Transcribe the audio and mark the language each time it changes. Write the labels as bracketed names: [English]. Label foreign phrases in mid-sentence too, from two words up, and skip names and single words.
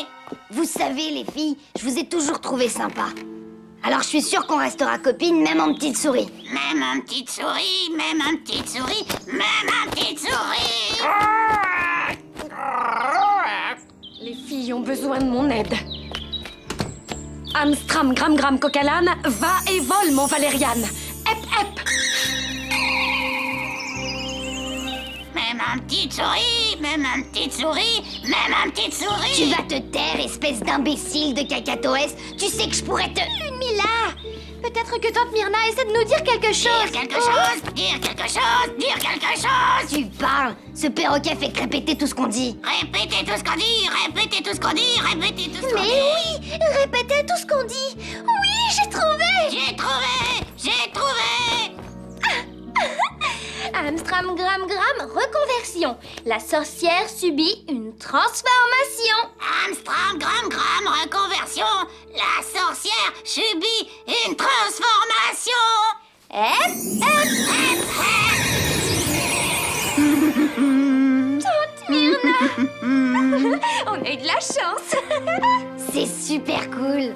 [French] Vous savez, les filles, je vous ai toujours trouvé sympa. Alors je suis sûre qu'on restera copines, même en petite souris. Même en petite souris, même en petite souris, même en petite souris! Les filles ont besoin de mon aide. Amstram, gram, gram, coquelane, va et vole, mon Valériane. Hep, hep. Même Même un petite souris, même un petite souris, même un petite souris. Tu vas te taire, espèce d'imbécile de cacatoès. Tu sais que je pourrais te... Ludmilla, peut-être que tante Myrna essaie de nous dire quelque chose. Dire quelque chose, dire quelque chose, dire quelque chose. Tu parles. Ce perroquet fait que répéter tout ce qu'on dit. Répétez tout ce qu'on dit, répétez tout ce qu'on dit, répétez tout ce qu'on dit. Mais oui, répétez tout ce qu'on dit. Oui, j'ai trouvé. J'ai trouvé, j'ai trouvé. Amstram gram gram reconversion. La sorcière subit une transformation. Amstram gram gram reconversion. La sorcière subit une transformation. Tante Myrna. On a eu de la chance. C'est super cool.